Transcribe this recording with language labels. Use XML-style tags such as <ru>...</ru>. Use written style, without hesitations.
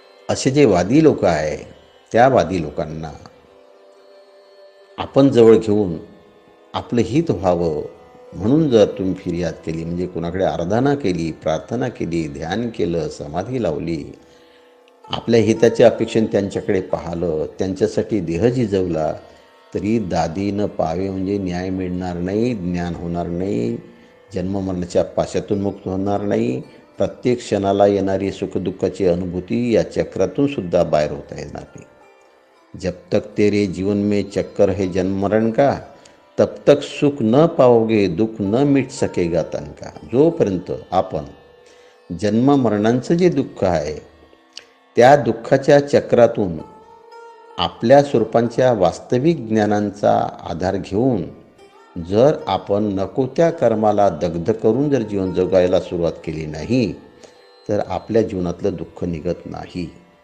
<mr>असे जे वादी लोक आहे त्या वादी लोकांना आपण जवळ घेऊन आपलं हित व्हावं म्हणून जर तुम्ही फिर्याद केली, म्हणजे कोणाकडे आराधना केली, प्रार्थना केली, ध्यान केलं, समाधी लावली, आपल्या हिताच्या अपेक्षेने त्यांच्याकडे पाहिलं, त्यांच्यासाठी देह झिजवला, तरी दादी न पावे म्हणजे न्याय मिळणार नाही, ज्ञान होणार नाही, जन्ममरणाच्या पाशातून मुक्त होणार नाही. प्रत्येक क्षणाला येणारी सुखदुःखाची अनुभूती या चक्रातून सुद्धा बाहेर होता येणार नाही.</mr> <hi>जब तक तेरे जीवन में चक्कर है जन्म मरण का, तब तक सुख न पाओगे, दुःख न मिट सकेगा तन का.</hi> <mr>जोपर्यंत आपण जन्म मरणांचं जे दुःख आहे त्या दुःखाच्या चक्रातून आपल्या स्वरूपांच्या वास्तविक ज्ञानांचा आधार घेऊन जर आपण नको त्या कर्माला दग्ध करून जर जीवन जगायला सुरुवात केली नाही, तर आपल्या जीवनातलं दुःख निघत नाही.</mr>